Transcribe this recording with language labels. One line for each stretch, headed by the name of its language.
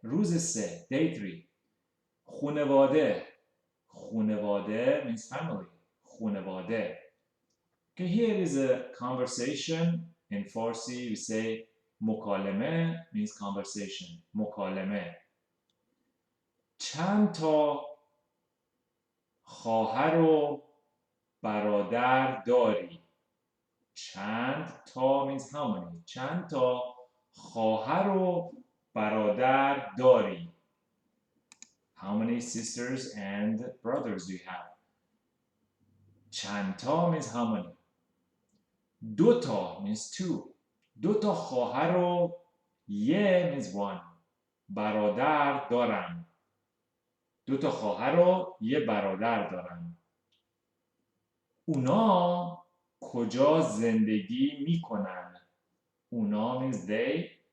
Persian: روز سه.
English: Day 3.
Persian: خانواده.
English: خانواده means family.
Persian: خانواده.
English: Okay, here is a conversation. In Farsi, we say مکالمه means conversation.
Persian: مکالمه. چند تا خواهر و برادر داری؟ چند تا
English: means how many.
Persian: چند تا خواهر و برادر داری؟
English: How many sisters and brothers do you have?
Persian: چند تا
English: means how many.
Persian: دو تا
English: means two.
Persian: دو تا خواهر و یه
English: means one.
Persian: برادر دارم. دو تا خواهر و یه برادر دارم. اونا کجا زندگی میکنن؟ اونا
English: means they.